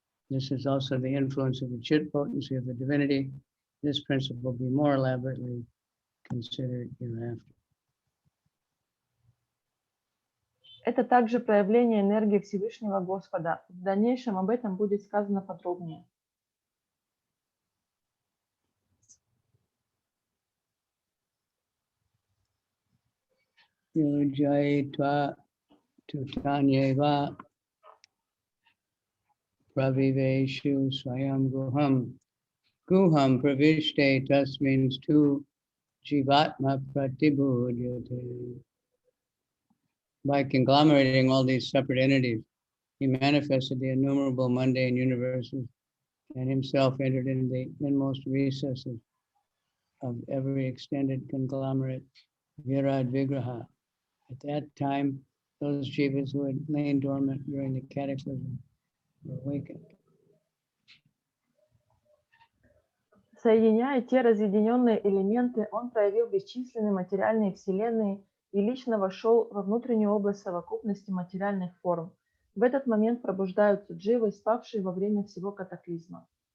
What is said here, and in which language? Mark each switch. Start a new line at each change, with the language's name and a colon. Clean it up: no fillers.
English: This is also the influence of the chit potency of the divinity. This principle will be more elaborately considered hereafter.
Russian: Это также проявление энергии Всевышнего Господа. В дальнейшем об этом будет сказано подробнее.
Sanskrit: Yojaitva tutanyeva praviveshu swayam guham. Guham pravishte thus means to jivatma pratibhudyate.
English: By conglomerating all these separate entities, he manifested the innumerable mundane universes and himself entered into the inmost recesses of every extended conglomerate, virad vigraha. At that time, those jivas who had lain dormant during the cataclysm were awakened.
Russian: Соединяя те разъединенные элементы, он проявил бесчисленные материальные вселенные и лично вошел во внутреннюю область совокупности материальных форм. В этот момент пробуждаются дживы, спавшие во время всего катаклизма.